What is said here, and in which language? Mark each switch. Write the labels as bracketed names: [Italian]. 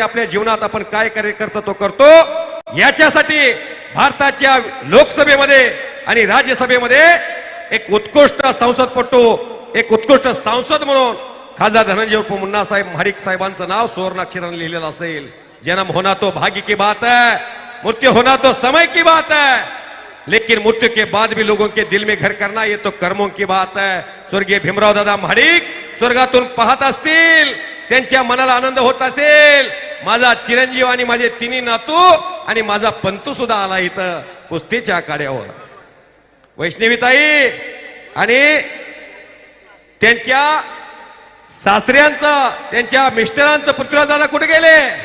[Marathi] आपल्या जीवनात आपण काय करतो तो करतो याच्यासाठी. भारताच्या लोकसभेमध्ये आणि राज्यसभेमध्ये एक उत्कृष्ट संसदपटू, एक उत्कृष्ट सांसद म्हणून खासदार धनंजय उर्फ मुन्ना साहेब महाडिक साहेबांचं नाव सुवर्णाक्षराने लिहिलेलं असेल. [Hindi] जन्म होना तो भाग्य की बात है, मृत्यू होना तो समय की बात है, लेकिन मृत्यू के बाद भी लोगों के दिल में घर करना ये तो कर्मों की बात है. [Marathi] स्वर्गीय भीमराव दादा महाडिक स्वर्गातून पाहत असतील, त्यांच्या मनाला आनंद होत असेल. माझा चिरंजीव आणि माझे 3 नातू आणि माझा पंतू सुद्धा आला इथं कुस्तीच्या आखाड्यावर. वैष्णवीताई आणि त्यांच्या सासऱ्यांचं, त्यांच्या मिस्टरांचं पृथ्वीराज दादा कुठे गेले?